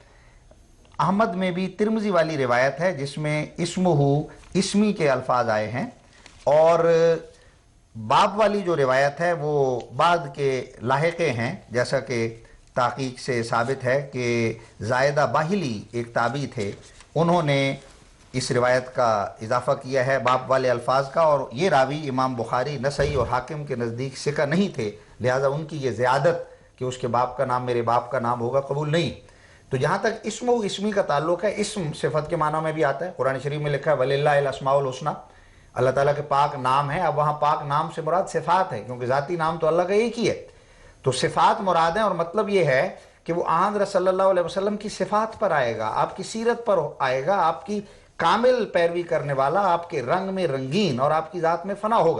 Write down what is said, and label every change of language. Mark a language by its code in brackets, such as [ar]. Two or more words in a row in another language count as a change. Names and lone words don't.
[ur] احمد میں بھی ترمذی والی روایت ہے جس میں اسمہ اسمی کے الفاظ آئے ہیں، اور باپ والی جو روایت ہے وہ بعد کے لاحقے ہیں، جیسا کہ تحقیق سے ثابت ہے کہ زائدہ باہلی ایک تابعی تھے، انہوں نے اس روایت کا اضافہ کیا ہے باپ والے الفاظ کا، اور یہ راوی امام بخاری، نسائی اور حاکم کے نزدیک ثقہ نہیں تھے، لہٰذا ان کی یہ زیادت کہ اس کے باپ کا نام میرے باپ کا نام ہوگا قبول نہیں. تو جہاں تک اسم و اسمی کا تعلق ہے، اسم صفت کے معنی میں بھی آتا ہے. قرآن شریف میں لکھا ہے [ar] وَلِلَّهِ الْأَسْمَاءُ الْحُسْنَىٰ، [ur] اللہ تعالیٰ کے پاک نام ہیں. اب وہاں پاک نام سے مراد صفات ہے، کیونکہ ذاتی نام تو اللہ کا ایک ہی ہے. تو صفات مراد ہیں، اور مطلب یہ ہے کہ وہ حضرت [ar] صلی اللہ علیہ وسلم [ur] کی صفات پر آئے گا، آپ کی سیرت پر آئے گا، آپ کی کامل پیروی کرنے والا، آپ کے رنگ میں رنگین اور آپ کی ذات میں فنا ہوگا.